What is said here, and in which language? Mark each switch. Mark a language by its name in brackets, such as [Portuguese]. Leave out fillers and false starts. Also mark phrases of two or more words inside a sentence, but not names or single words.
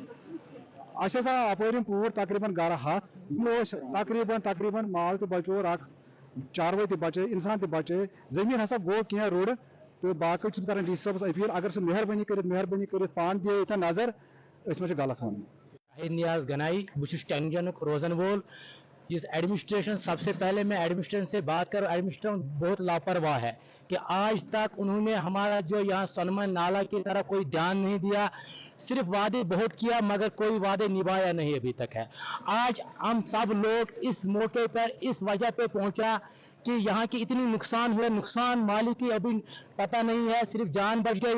[Kashmiri] اَسہِ ہسا آو اپٲرۍ پوٗر تقریباً گرٕ ہتھ یِمو ٲسۍ تقریباً مال تہِ بچوو اکھ چاروٲے تہِ بچٲے انسان تہِ بچٲے زٔمیٖن ہسا گوٚو کینٛہہ روٚڑ تہٕ باقٕے چھُس کران ڈی سی صٲبس اپیٖل اگر سُہ مہربٲنی کٔرِتھ پانہٕ دِیہِ ییٚتٮ۪ن نظر أسۍ ما چھِ غلط ونان. طاہر نیاز گنایی بہٕ چھُس ٹینگجنُک روزن وول. [Urdu] اس ایڈمنسٹریشن سب سے پہلے میں ایڈمنسٹریشن سے بات کروں, ایڈمنسٹریشن بہت لاپرواہ ہے کہ آج تک انہوں نے ہمارا جو یہاں سنمن نالا کی طرح کوئی دھیان نہیں دیا. صرف وعدے بہت کیا مگر کوئی وعدے نبھایا نہیں ابھی تک ہے. آج ہم سب لوگ اس موقع پر اس وجہ پہ پہنچا کہ یہاں کی اتنی نقصان ہوئے, نقصان مالک کی ابھی پتہ نہیں ہے, صرف جان بچ گئی.